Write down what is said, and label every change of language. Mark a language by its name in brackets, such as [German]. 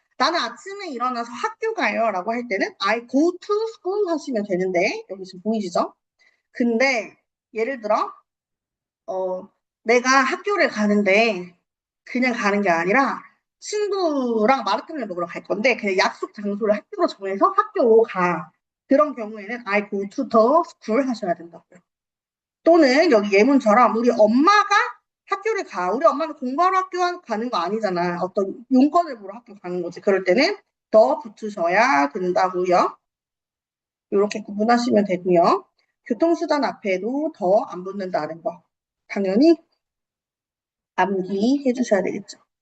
[Korean] 나는 아침에 일어나서 학교 가요 라고 할 때는 [English] I go to school [Korean] 하시면 되는데 여기 지금 보이시죠? 근데 예를 들어 내가 학교를 가는데 그냥 가는 게 아니라 친구랑 마라탕을 먹으러 갈 건데 그냥 약속 장소를 학교로 정해서 학교로 가. 그런 경우에는 [English] I go to the school [Korean] 하셔야 된다고요. 또는 여기 예문처럼 우리 엄마가 학교를 가. 우리 엄마는 공부하러 학교 가는 거 아니잖아. 어떤 용건을 보러 학교 가는 거지. 그럴 때는 더 붙으셔야 된다고요. 이렇게 구분하시면 되고요. 교통수단 앞에도 더 안 붙는다는 거. 당연히 암기해 주셔야 되겠죠.